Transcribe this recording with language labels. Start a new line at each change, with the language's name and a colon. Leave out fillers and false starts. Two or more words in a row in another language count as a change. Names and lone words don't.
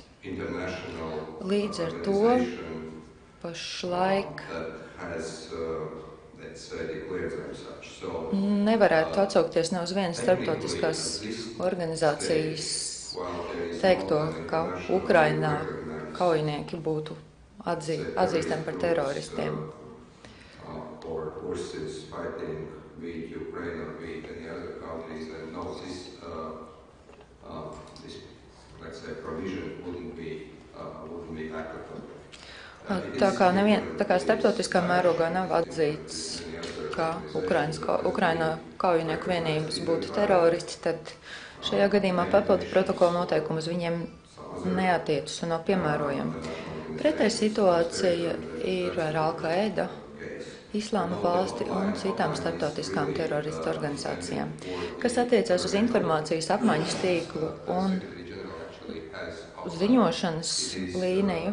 Latvian: Līdz ar to pašlaik nevarētu atsaukties ne uz vienas starptautiskās organizācijas teikto, ka Ukrainā kaujinieki būtu atzīstami par teroristiem.
English: or forces fighting with Ukraine or with any other countries, then no, this let's say provision wouldn't be applicable.
Latvian: Tā kā starptautiskā mērogā nav atzīts, ka Ukrainā kaujinieku vienības būtu teroristi, tad šajā gadījumā papildu protokola noteikumi uz viņiem neatiecas un nav piemērojami. Pretēji situācija ir ar Al-Qaeda, Islāma valsti un citām starptautiskām teroristu organizācijām, kas attiecās uz informācijas apmaiņas tīklu un ziņošanas līniju.